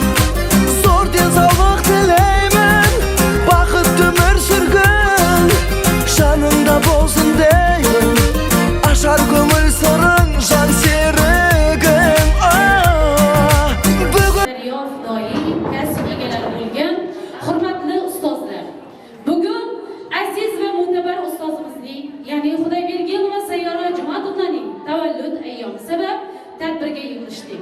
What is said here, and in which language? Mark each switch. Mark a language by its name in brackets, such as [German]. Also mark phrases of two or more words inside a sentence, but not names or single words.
[Kazakh] зор денсаулық тілеймін бақытты өмір сүргін жаныңда болсын деймін ашар көңіл сырың жан серігің [Uzbek] hurmatli ustozlar, bugun aziz va mo'tabar ustozimizning, ya'ni Xudoybergenova Sayyora Jumatovnaning tavallud ayyomi sabab tadbirga yig'ilishdik.